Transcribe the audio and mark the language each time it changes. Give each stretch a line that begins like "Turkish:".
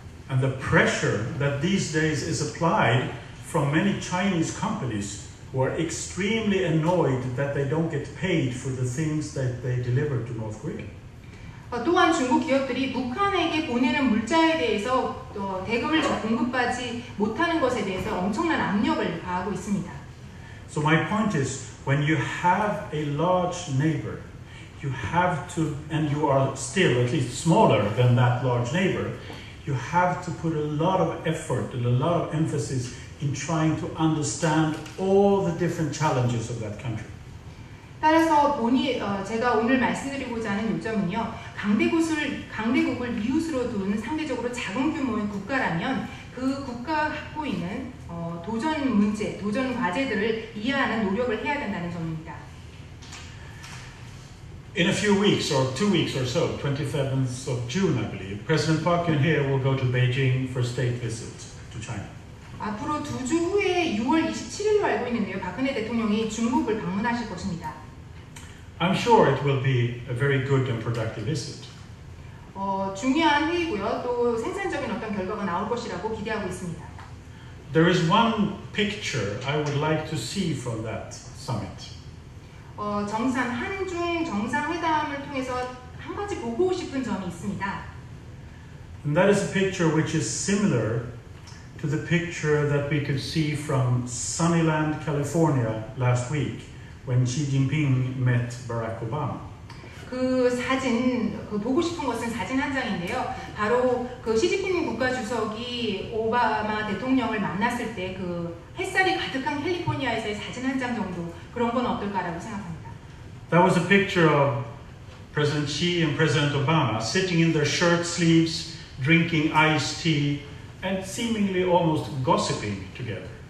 English: And the pressure that these days is applied from many Chinese companies who are extremely annoyed that they don't get paid for the things that they deliver to North Korea.
Korean: 또한 중국 기업들이 북한에게 보내는 물자에 대해서 대금을 공급하지 못하는 것에 대해서 엄청난 압력을 가하고 있습니다.
English: So my point is, when you have a large neighbor, you have to, and you are still at least smaller than that large neighbor, you have to put a lot of effort and a lot of emphasis in trying to understand all the different challenges of that country.
Korean: 따라서 제가 오늘 말씀드리고자 하는 요점은요, 강대국을 이웃으로 둔 상대적으로 작은 규모의 국가라면 그 국가가 갖고 있는 도전 문제, 도전 과제들을 이해하는 노력을 해야 된다는 점입니다.
English: In a few weeks, or 2 weeks or so, 27th of June, I believe, President Park Geun-hye will go to Beijing for a state visit to China.
Korean: 앞으로 2주 후에 6월 27일로 알고 있는데요, 박근혜 대통령이 중국을 방문하실 것입니다.
English: I'm sure it will be a very good and productive visit.
Korean: 중요한 회의고요. 또 생산적인 어떤 결과가 나올 것이라고 기대하고 있습니다.
English: There is one picture I would like to see from that summit.
Korean: 한중 정상회담을 통해서 한 가지 보고 싶은 점이 있습니다.
English: And that is a picture which is similar to the picture that we could see from Sunnyland, California last week when Xi Jinping met Barack Obama.
Korean: 그 사진, 그 보고 싶은 것은 사진 한 장인데요. 바로 그 시진핑 국가주석이 오바마 대통령을 만났을 때 그 햇살이 가득한 캘리포니아에서의 사진 한 장 정도 그런 건 어떨까라고 생각합니다.
English: That was a picture of President Xi and President Obama sitting in their shirt sleeves, drinking iced tea, and seemingly almost gossiping together.